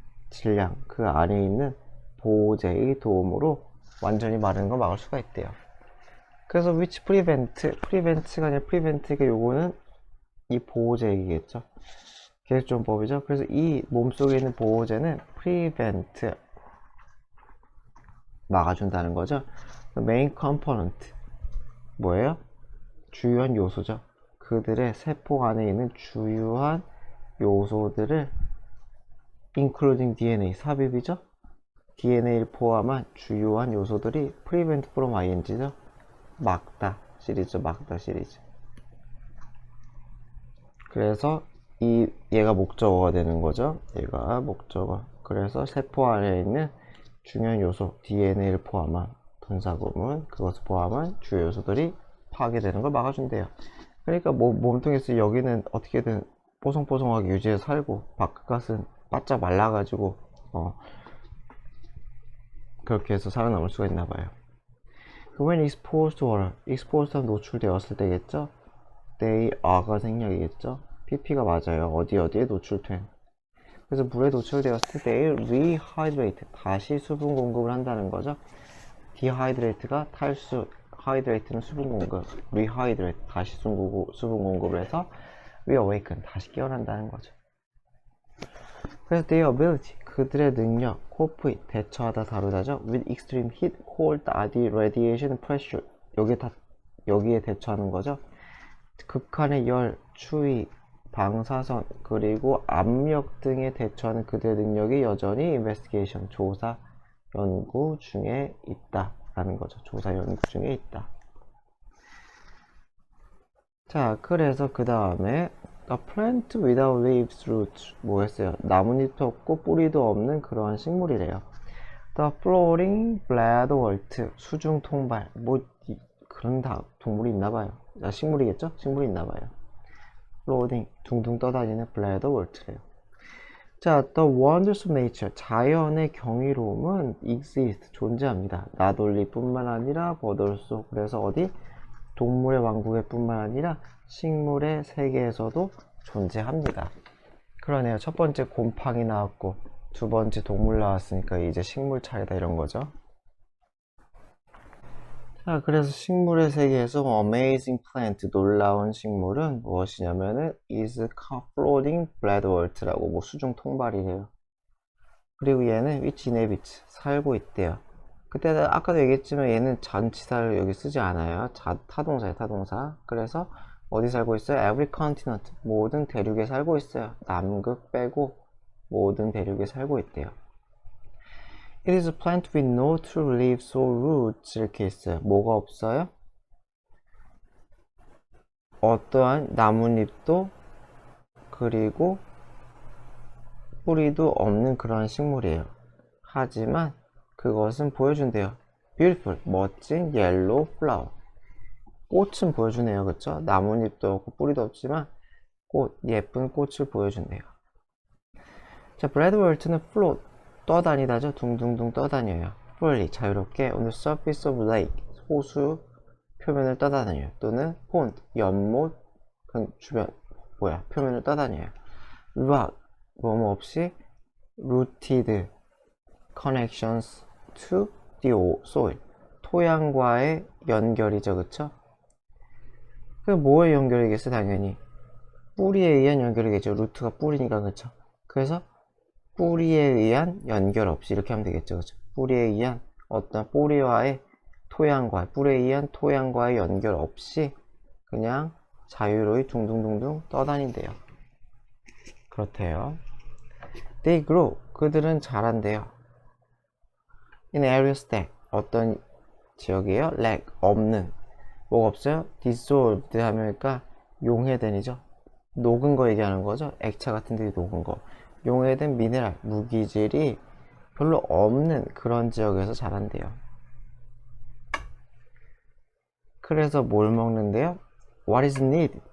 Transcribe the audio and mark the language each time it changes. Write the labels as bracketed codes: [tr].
[ko] 질량, 그 안에 있는 보호제의 도움으로 완전히 마르는 걸 막을 수가 있대요. 그래서 [en] which prevent [ko] 가 아니라 prevent가 요거는 이 보호제 얘기겠죠. 계획조정법이죠. 그래서 이 몸속에 있는 보호제는 prevent, 막아준다는 거죠. main component, 뭐예요? 주요한 요소죠. 그들의 세포 안에 있는 주요한 요소들을 [en] including DNA, [ko] 삽입이죠. DNA를 포함한 주요한 요소들이 [en] prevent from ing [ko] 죠. 막다 시리즈. 그래서 얘가 목적어가 되는 거죠. 얘가 목적어. 그래서 세포 안에 있는 중요한 요소 DNA를 포함한 분사구문, 그것을 포함한 주요 요소들이 파괴되는 걸 막아준대요. 그러니까 몸통에서 여기는 어떻게든 뽀송뽀송하게 유지해서 살고 바깥은 바짝 말라가지고 그렇게 해서 살아남을 수가 있나 봐요. [en] When exposed to water, exposed [ko] 하면 노출되었을 때겠죠? [en] they are [ko] 가 생략이겠죠? pp가 맞아요. 어디에 노출된. 그래서 물에 노출되었을 때 [en] they rehydrate, [ko] 다시 수분 공급을 한다는 거죠. dehydrate가 탈수, hydrate는 수분 공급, rehydrate 다시 수분 공급을 해서 reawaken, 다시 깨어난다는 거죠. 그래서 [en] their ability, [ko] 그들의 능력, cope, 대처하다, 다루다죠. [en] with extreme heat, cold, radiation, pressure, [ko] 여기에 대처하는 거죠. 극한의 열, 추위, 방사선, 그리고 압력 등에 대처하는 그들의 능력이 여전히 investigation, 조사, 연구 중에 있다라는 거죠. 조사, 연구 중에 있다. 자, 그래서 그 다음에 [en] A plant without leaves, roots, [ko] 뭐였어요? 나뭇잎도 없고 뿌리도 없는 그러한 식물이래요. [en] The floating bladwort, [ko] 수중 통발, 그런 동물이 있나봐요. 식물이겠죠? 식물이 있나봐요. floating, 둥둥 떠다니는 bladwort래요. [en] 자, the wonders of nature, [ko] 자연의 경이로움은 [en] exist, [ko] 존재합니다. [en] not only [ko] 뿐만 아니라 [en] but also, [ko] 그래서 어디? 동물의 왕국에 뿐만 아니라 식물의 세계에서도 존재합니다. 그러네요. 첫 번째 곰팡이 나왔고 두 번째 동물 나왔으니까 이제 식물 차례다 이런 거죠. 자, 그래서 식물의 세계에서 [en] amazing plant, [ko] 놀라운 식물은 무엇이냐면은 [en] is floating bladwort [ko] 라고 수중 통발이래요. 그리고 얘는 [en] which inhabits, [ko] 살고 있대요. 그때 아까도 얘기했지만 얘는 전치사를 여기 쓰지 않아요. 타동사예요, 타동사. 그래서 어디 살고 있어요? [en] Every continent, [ko] 모든 대륙에 살고 있어요. 남극 빼고 모든 대륙에 살고 있대요. It is a plant with no true leaves or roots. 이렇게 있어요. 뭐가 없어요? 어떠한 나뭇잎도 그리고 뿌리도 없는 그런 식물이에요. 하지만 그것은 보여준대요. Beautiful, 멋진 [en] yellow flower. [ko] 꽃은 보여주네요. 그쵸? 나뭇잎도 없고 뿌리도 없지만 꽃, 예쁜 꽃을 보여준대요. 자, 브래드월트는 float, 떠다니다죠. 둥둥둥 떠다녀요. [en] freely, [ko] 자유롭게 [en] on the surface of lake, [ko] 호수 표면을 떠다녀요. 또는 pond, 연못, 주변, 표면을 떠다녀요. [en] rock, [ko] 뭐뭐 없이 [en] rooted connections to the soil, [ko] 토양과의 연결이죠. 그쵸? 그 뭐의 연결이겠어? 당연히 뿌리에 의한 연결이겠죠. 루트가 뿌리니까. 그쵸? 그래서 뿌리에 의한 연결 없이 이렇게 하면 되겠죠. 그쵸? 뿌리에 의한 어떤 뿌리에 의한 토양과의 연결 없이 그냥 자유로이 둥둥둥둥 떠다닌대요. 그렇대요. [en] They grow, [ko] 그들은 자란대요. [en] In areas that, [ko] 어떤 지역이에요? lack, 없는. 뭐가 없어요? dissolved 하면니까 용해된이죠. 녹은 거 얘기하는 거죠. 액체 같은 데 녹은 거. 용해된 미네랄, 무기질이 별로 없는 그런 지역에서 자란대요. 그래서 뭘 먹는데요? [en] What is needed?